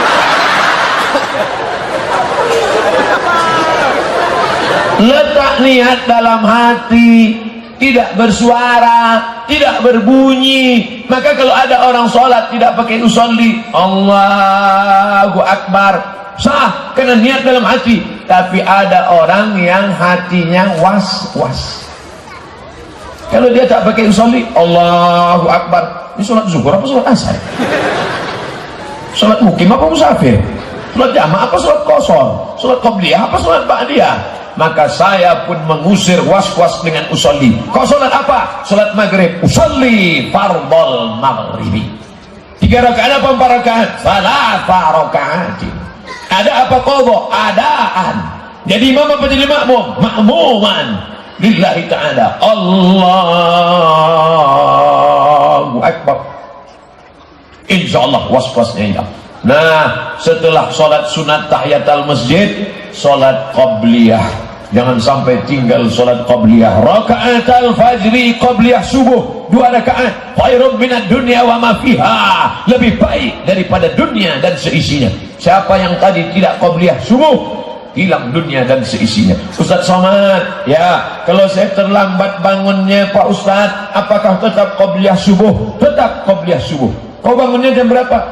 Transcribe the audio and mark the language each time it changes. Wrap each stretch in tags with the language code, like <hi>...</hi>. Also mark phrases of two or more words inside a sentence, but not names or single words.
<id>Letak niat dalam hati, tidak bersuara, tidak berbunyi. Maka kalau ada orang sholat tidak pakai usolli,</id> <ar>الله أكبر,</ar> <id>sah, karena niat dalam hati. Tapi ada orang yang hatinya was-was. Kalau dia tak pakai usolli,</id> <ar>الله أكبر,</ar> <id>ini sholat zuhur apa sholat asar? Sholat mukim apa musafir? Sholat jamaah apa sholat qashar? Sholat qabliyah apa sholat ba'diyah? Maka saya pun mengusir was-was dengan usolli. Kau sholat apa? Sholat maghrib,</id> <ar>أصلي فرض المغرب.</ar> <id>3 rakaat apa 4 rakaat?</id> <ar>ثلاث ركعات.</ar> <id>Ada apa qadha? Adaan. Jadi imam apa jadi makmum?</id> <ar>مأموما لله تعالى. الله أكبر.</ar> <id>Insyaallah was-wasnya hilang. Nah, setelah sholat sunat tahiyatul masjid, sholat qabliyah. Jangan sampai tinggal sholat qabliyah.</id> <ar>ركعتا الفجر</ar> <id>qabliyah subuh, 2 rakaat.</id> <ar>خير من الدنيا وما فيها.</ar> <id>Lebih baik daripada dunia dan seisinya. Siapa yang tadi tidak qabliyah subuh, hilang dunia dan seisinya. Ustaz Somad, ya, kalau saya terlambat bangunnya Pak Ustaz, apakah tetap qabliyah subuh? Tetap qabliyah subuh. Kau bangunnya jam berapa?</id>